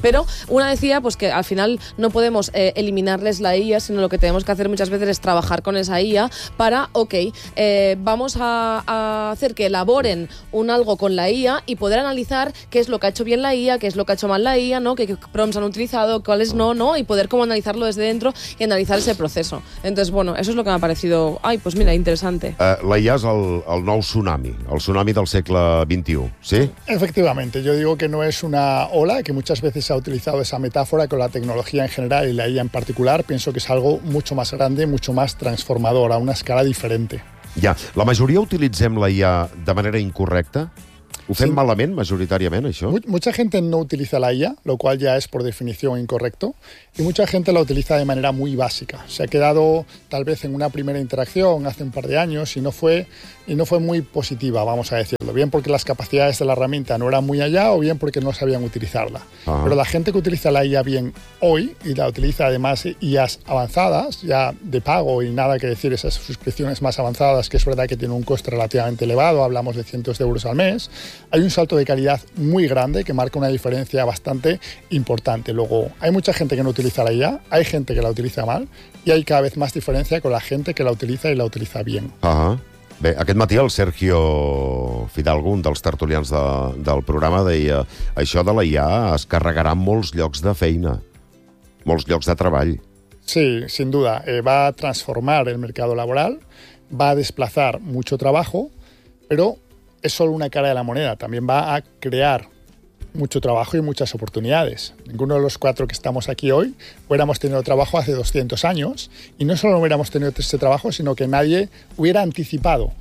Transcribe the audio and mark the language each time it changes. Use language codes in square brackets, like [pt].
[es] Pero una decía pues que al final no podemos eliminarles la IA, sino lo que tenemos que hacer muchas veces es trabajar con esa IA para, ok, vamos a hacer que elaboren un algo con la IA y poder analizar qué es lo que ha hecho bien la IA, qué es lo que ha hecho mal la IA, ¿no? Qué prompts han utilizado, cuáles no, y poder como analizarlo desde dentro y analizar ese proceso. Entonces, bueno, eso es lo que me ha parecido, ay, pues mira, interesante. [ca] La IA es el nou tsunami, el tsunami del segle XXI. [es] ¿Sí? Efectivamente, yo digo que no es una ola, que muchas veces se ha utilizado esa metáfora con la tecnología en general y la IA en particular. Pienso que es algo mucho más grande, mucho más transformador, a una escala diferente. [ca] Ja, la majoria utilitzem la IA de manera incorrecta. ¿Ho fem malament, majoritàriament, això? [es] Mucha gente no utiliza la IA, lo cual ya es por definición incorrecto, y mucha gente la utiliza de manera muy básica. Se ha quedado tal vez en una primera interacción hace un par de años y no fue muy positiva, vamos a decirlo. Bien porque las capacidades de la herramienta no eran muy allá o bien porque no sabían utilizarla. Ajá. Pero la gente que utiliza la IA bien hoy y la utiliza además IAs avanzadas, ya de pago y nada que decir, esas suscripciones más avanzadas, que es verdad que tiene un coste relativamente elevado, hablamos de cientos de euros al mes, hay un salto de calidad muy grande que marca una diferencia bastante importante. Luego, hay mucha gente que no utiliza la IA, hay gente que la utiliza mal y hay cada vez más diferencia con la gente que la utiliza y la utiliza bien. Ajá. [ca] Bé, aquest matí el Sergio Fidalgo, un dels tertulians del programa, deia això de la IA es carregarà molts llocs de feina, molts llocs de treball. [es] Sí, sin duda. Va a transformar el mercado laboral, va a desplazar mucho trabajo, pero es solo una cara de la moneda. También va a crear mucho trabajo y muchas oportunidades. Ninguno de los cuatro que estamos aquí hoy hubiéramos tenido trabajo hace 200 años y no solo hubiéramos tenido ese trabajo, sino que nadie hubiera anticipado.